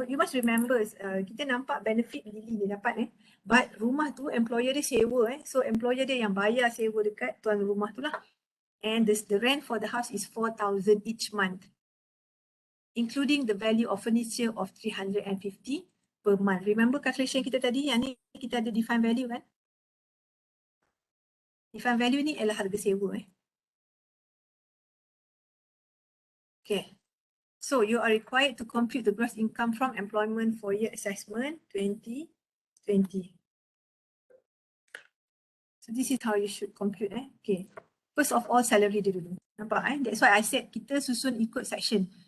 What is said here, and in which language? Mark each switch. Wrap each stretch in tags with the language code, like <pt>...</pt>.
<en>You must remember,</en> <ms>kita nampak benefit Lily dia dapat but rumah tu employer dia sewa so employer dia yang bayar sewa dekat tuan rumah tu lah.</ms> <en>And the rent for the house is 4,000 each month, including the value of furniture of 350 per month.</en> <ms>Remember calculation kita tadi, yang ni kita ada define value kan? Define value ni ialah harga sewa Okay.</ms> <en>So you are required to compute the gross income from employment for year assessment 2020. So this is how you should compute Okay. First of all,</en> <ms>salary dia dulu. Nampak</ms> <en>That's why I said</en> <ms>kita susun ikut section.</ms>